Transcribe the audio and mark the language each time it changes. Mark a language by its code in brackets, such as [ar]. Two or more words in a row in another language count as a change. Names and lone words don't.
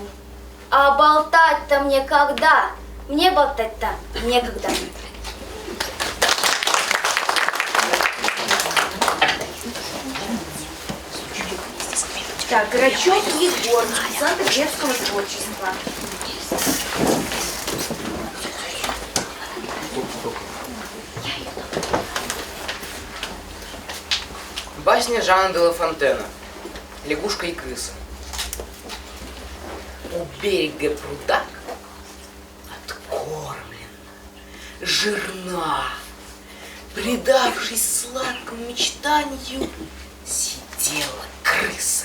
[ru] А болтать-то мне когда? Мне болтать-то некогда. Так, Грачев Егор, Центр детского творчества. Басня Жана де ла Фонтена. Лягушка и крыса. У берега пруда откормлена, жирна, предавшись сладкому мечтанию, сидела крыса.